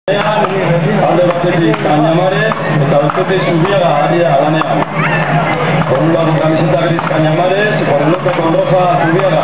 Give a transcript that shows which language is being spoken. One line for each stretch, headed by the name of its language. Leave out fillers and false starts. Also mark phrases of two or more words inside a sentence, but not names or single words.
Basque: Alde batetik Cañamares eta bestetik Zubiaga ari da lanean.
Spanish: Por un lado camiseta gris Cañamares y por el otro con roja Zubiaga.